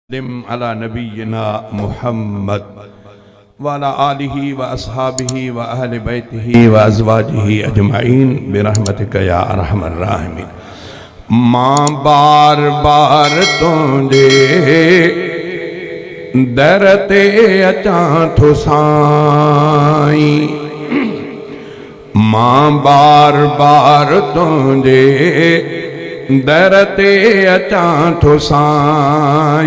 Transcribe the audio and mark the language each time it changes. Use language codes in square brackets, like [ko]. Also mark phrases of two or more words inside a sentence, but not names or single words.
[ar] على نبينا محمد وعلى آله وأصحابه وأهل بيته وأزواجه أجمعين برحمتك يا أرحم الراحمين. [sd] मां बार बार तुंजे दर ते अचां थो साईं, मां बार बार तुंजे दर ते अचां थो साईं।